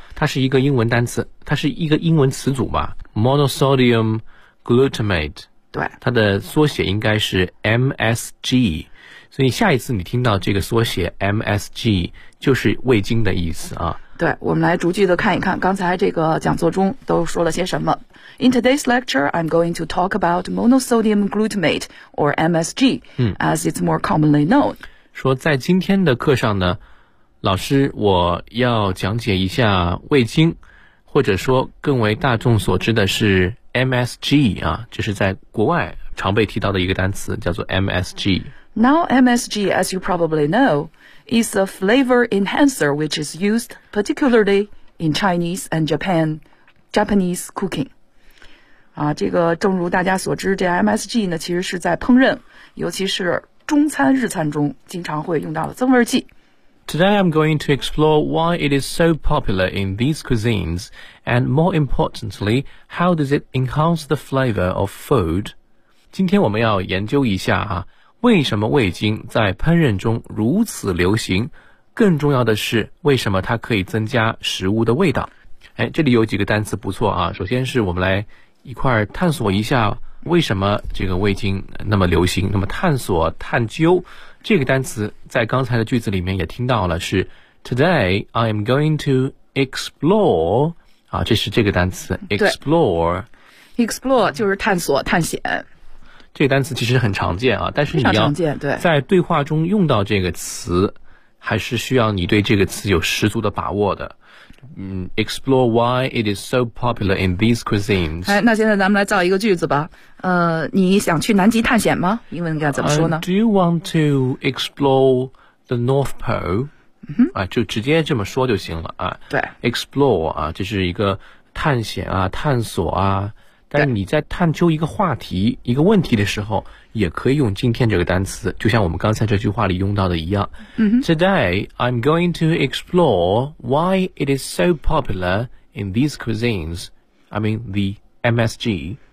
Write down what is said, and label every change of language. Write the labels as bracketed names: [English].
[Chinese] 它是一个英文单词，它是一个英文词组吧， [English] monosodium glutamate。 [Chinese] 对，它的缩写应该是 MSG， 所以下一次你听到这个缩写 MSG 就是味精的意思啊。对，我们来逐句的看一看刚才这个讲座中都说了些什么。 [English] In today's lecture, I'm going to talk about monosodium glutamate, or MSG, as it's more commonly known. [Chinese] 说在今天的课上呢，老师，我要讲解一下味精，或者说更为大众所知的是 MSG, 啊，这是在国外常被提到的一个单词，叫做 MSG. [English] Now, MSG, as you probably know, is a flavor enhancer which is used particularly in Chinese and Japanese cooking. [Chinese] 啊，这个正如大家所知，这 MSG 呢其实是在烹饪，尤其是中餐日餐中经常会用到的增味剂。 [English] Today I'm going to explore why it is so popular in these cuisines, and more importantly, how does it enhance the flavor of food? [Chinese] 今天我们要研究一下啊，为什么味精在烹饪中如此流行，更重要的是为什么它可以增加食物的味道。哎，这里有几个单词不错啊，首先是我们来一块儿探索一下为什么这个味精那么流行。那么探索探究这个单词在刚才的句子里面也听到了，是 [English] Today I am going to explore [Chinese] 啊，这是这个单词 explore。 explore 就是探索探险，这个单词其实很常见啊，但是你要在对话中用到这个词还是需要你对这个词有十足的把握的。 [English] Explore why it is so popular in these cuisines. [Chinese] 哎，那现在咱们来造一个句子吧。你想去南极探险吗？英文应该怎么说呢？ [English] Do you want to explore the North Pole、 mm-hmm. [Chinese] 啊、就直接这么说就行了、啊、对 explore 啊，这是一个探险啊，探索啊，但你在探究一个话题一个问题的时候也可以用今天这个单词，就像我们刚才这句话里用到的一样、 mm-hmm. [English] Today I'm going to explore why it is so popular in these cuisines I mean the MSG、